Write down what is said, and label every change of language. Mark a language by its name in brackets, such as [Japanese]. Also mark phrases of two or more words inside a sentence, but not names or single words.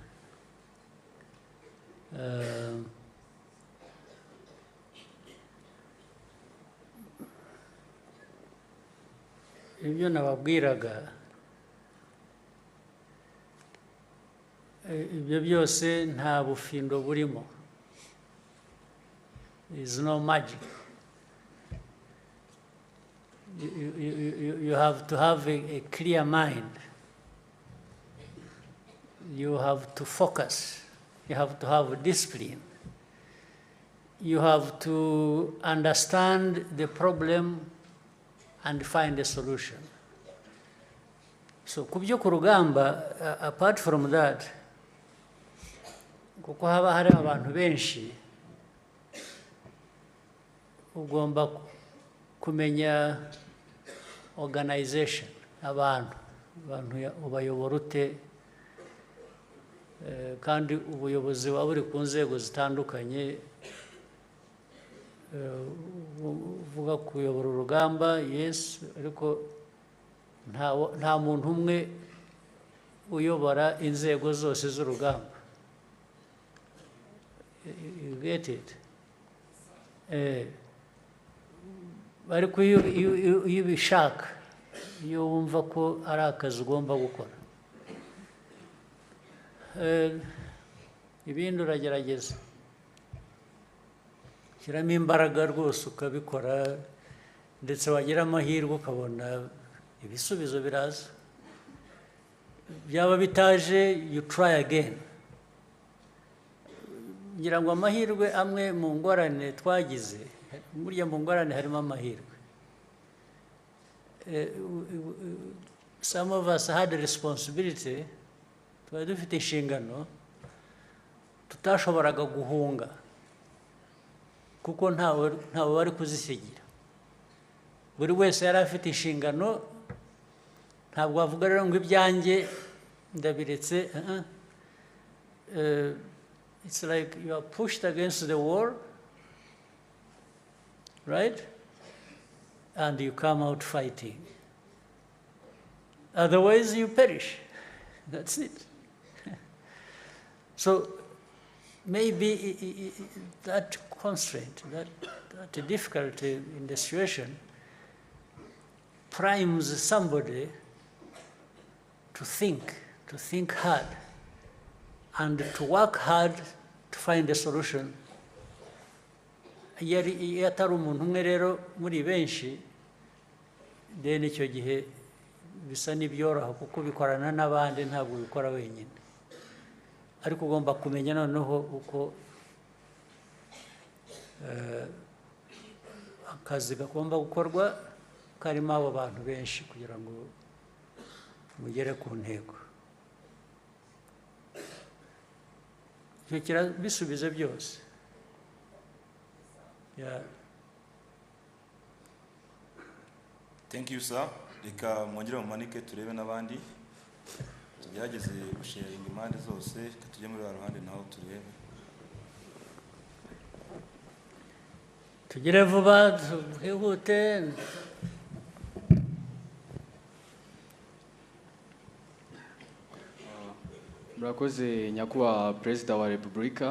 [Kinyarwanda] Ibyo nababwiraga, ibyo byose nta bufindo burimo. [English] There is no magic. You have to have a clear mind. You have to focus. You have to have discipline. You have to understand the problem and find a solution. So, [Kinyarwanda] kubyo kurugamba, [English] apart from that, [Kinyarwanda] kuko haba hari abantu benshi, ugomba kumenya organization, abantu ubayobora ute, kandi ubuyobozi buba buri ku nzego zitandukanye. Uvuga kuyobora urugamba, yes, ariko nta muntu umwe uyobora inzego zose z'urugamba. [English] You get it? [Kinyarwanda] Ariko iyo ubishaka, iyo wumva ko ari akazi ugomba gukora, ibindi uragerageza, shyiramo imbaraga rwose ukabikora, ndetse wagira amahirwe ukabona ibisubizo biraza. Byaba bitaje, [English] you try again. [Kinyarwanda] Ngira ngo amahirwe amwe mu ngorane twagize, burya mu ngorane harimo amahirwe. [English] Some of us had a responsibility, [Kinyarwanda] twari dufite inshingano tutashoboraga guhunga, kuko ntawe wari kuzisigira. Buri wese yari afite inshingano, ntabwo wavuga rero ngo ibyanjye ndabiretse. [English] It's like you are pushed against the wall, right? And you come out fighting. Otherwise you perish. That's it. So maybe that constraint, that difficulty in the situation primes somebody to think hard, and to work hard to find a solution. [Kinyarwanda] Iyo atari umuntu umwe rero muri benshi, then icyo gihe bisa n'ibyoroha, kuko bikorana n'abandi, ntabwo bikora wenyine. Ariko ugomba kumenya noneho uko akazi gagomba gukorwa karimo abo bantu benshi kugira ngo mugere ku ntego. Icyo kirabisubiza byose. [English] Thank you, sir. [Kinyarwanda] Reka mwongere mumanike turebe n'abandi. Tugerageze gusharinga impande zose, tujye muri ruhande naho turebe. Tugire vuba, twihute. Murakoze Nyakubahwa Perezida wa Repubulika.